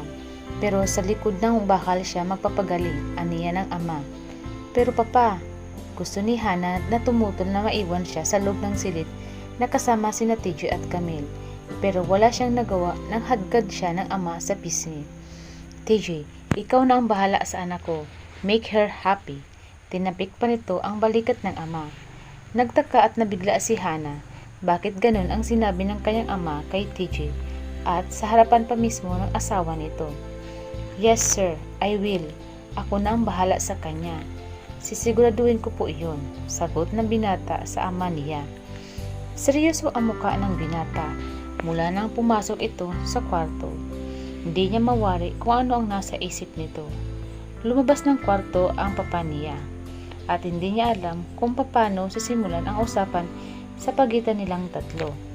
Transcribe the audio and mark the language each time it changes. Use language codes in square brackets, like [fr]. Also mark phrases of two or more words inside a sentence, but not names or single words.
[tl] Pero sa likod ng bakal siya magpapagaling, aniya ng ama. Pero papa, gusto ni Hana na tumutol na maiwan siya sa loob ng silid na kasama sina TJ at Camille. Pero wala siyang nagawa nang hadgad siya ng ama sa pisngi. TJ, ikaw na ang bahala sa anak ko. [en] Make her happy. [tl] Tinapik pa nito ang balikat ng ama. Nagtaka at nabigla si Hana. Bakit ganun ang sinabi ng kanyang ama kay TJ at sa harapan pa mismo ng asawa nito? [en] Yes sir, I will. [tl] Ako na ang bahala sa kanya. Sisiguraduhin ko po iyon, sagot ng binata sa ama niya. Seryoso ang mukha ng binata mula nang pumasok ito sa kwarto. Hindi niya mawari kung ano ang nasa isip nito. Lumabas ng kwarto ang papa niya at hindi niya alam kung paano sisimulan ang usapan sa pagitan nilang tatlo.